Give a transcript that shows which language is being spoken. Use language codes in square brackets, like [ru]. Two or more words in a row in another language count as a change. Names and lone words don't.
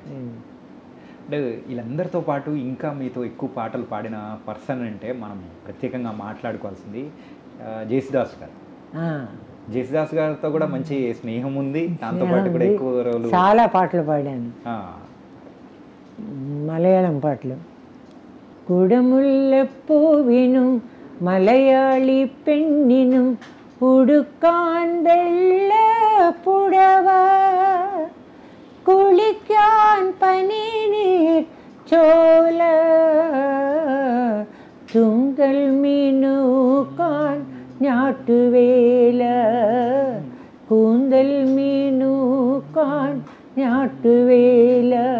[te] అంటే వీళ్ళందరితో పాటు ఇంకా మీతో ఎక్కువ పాటలు పాడిన పర్సన్ అంటే మనం ప్రత్యేకంగా మాట్లాడుకోవాల్సింది జేసుదాస్ గారు. జేసుదాస్ గారితో కూడా మంచి స్నేహం ఉంది. దాంతో పాటు కూడా ఎక్కువ రోజులు చాలా పాటలు పాడాను, మలయాళం పాటలు. [ml] കുടമുല്ലപ്പൂ വീണും മലയാളി പെണ്ണിനും ഉടുക്കാൻ വെള്ള പുടവ, കുളിക്കാൻ പനിനീർ ചോല, തുങ്കൽ മീനൂക്കാൻ ഞാട്ടുവേല, കൂന്തൽ മീനൂക്കാൻ ഞാട്ടുവേല.